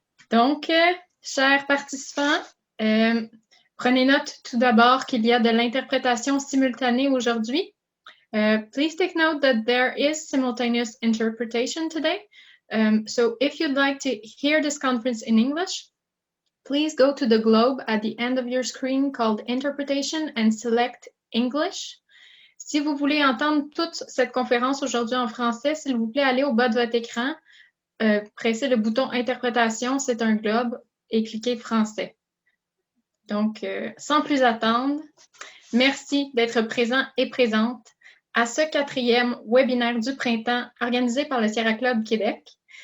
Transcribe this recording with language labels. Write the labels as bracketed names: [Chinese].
[French] Donc, chers participants, prenez note tout d'abord qu'il y a de l'interprétation simultanée aujourd'hui. [English] Please take note that there is simultaneous interpretation today. So if you'd like to hear this conference in English, please go to the globe at the end of your screen called Interpretation and select English. [French] Si vous voulez entendre toute cette conférence aujourd'hui en français, s'il vous plaît, allez au bas de votre écran, pressez le bouton Interprétation, c'est un globe, et cliquez Français. Donc, sans plus attendre, merci d'être présent et présente à ce 4e webinaire du printemps organisé par le Sierra Club Québec.